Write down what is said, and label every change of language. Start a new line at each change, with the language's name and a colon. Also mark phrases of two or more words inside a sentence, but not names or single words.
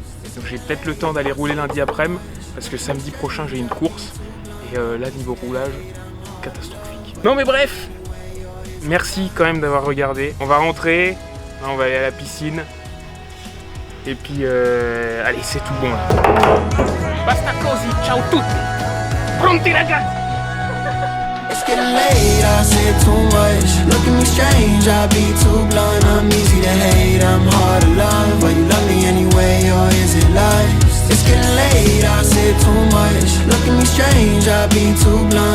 French: Donc j'ai peut-être le temps d'aller rouler lundi après-midi. Parce que samedi prochain, j'ai une course. Et là, niveau roulage, catastrophique. Non mais bref, merci quand même d'avoir regardé. On va rentrer. Là, on va aller à la piscine. Et puis, allez, c'est tout bon là.
Italian: Basta così, ciao tutti. Pronti ragazzi.
English: It's getting late, I said too much. Look at me strange, I be too blunt. I'm easy to hate, I'm hard to love. But you love me anyway, or is it lust? It's getting late, I said too much. Look at me strange, I be too blunt.